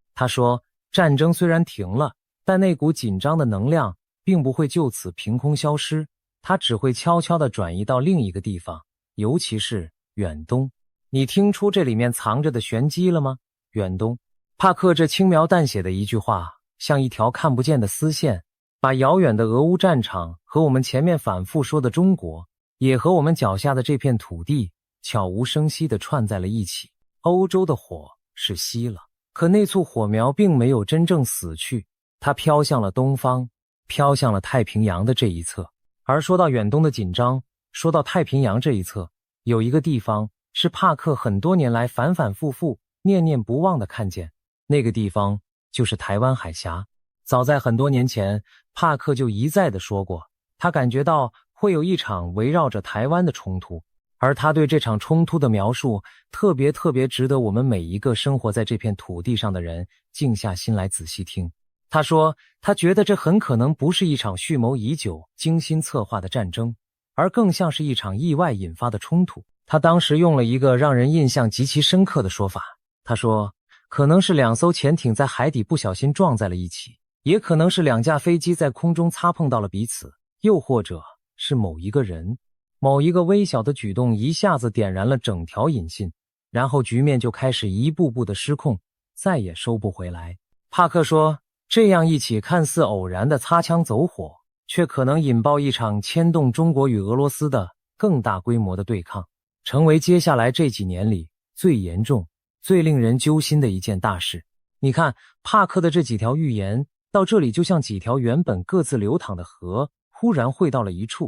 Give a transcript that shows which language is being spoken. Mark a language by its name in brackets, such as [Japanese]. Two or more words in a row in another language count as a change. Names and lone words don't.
[Chinese] 他說，戰爭雖然停了，但那股緊張的能量並不會就此憑空消失，它只會悄悄地轉移到另一個地方，尤其是遠東。你聽出這裡面藏着的玄機了嗎？遠東。帕克這輕描淡寫的一句話，像一條看不見的絲線，把遙遠的俄烏戰場和我們前面反復說的中國，也和我們腳下的這片土地悄無聲息地串在了一起。歐洲的火是熄了，可那簇火苗並沒有真正死去，它飄向了東方，飄向了太平洋的這一側。而說到遠東的緊張，說到太平洋這一側，有一個地方是帕克很多年來反反复复、念念不忘的看見，那個地方就是台灣海峽。早在很多年前，帕克就一再地說過，他感覺到會有一場圍繞着台灣的衝突，而他對這場衝突的描述特別值得我們每一個生活在這片土地上的人靜下心來仔細聽。他說，他覺得這很可能不是一場蓄謀已久、精心策劃的戰爭，而更像是一場意外引發的衝突。他當時用了一個讓人印象極其深刻的說法，他說，可能是2艘潛艇在海底不小心撞在了一起，也可能是2架飛機在空中擦碰到了彼此，又或者是某一個人，某一個微小的舉動一下子點燃了整條引信，然後局面就開始一步步的失控，再也收不回来。帕克說，這樣一起看似偶然的擦槍走火，卻可能引爆一場牽動中國與俄羅斯的更大規模的對抗，成為接下來這幾年裡最嚴重、最令人揪心的一件大事。你看，帕克的這幾條預言到這裡就像幾條原本各自流淌的河，忽然匯到了一處。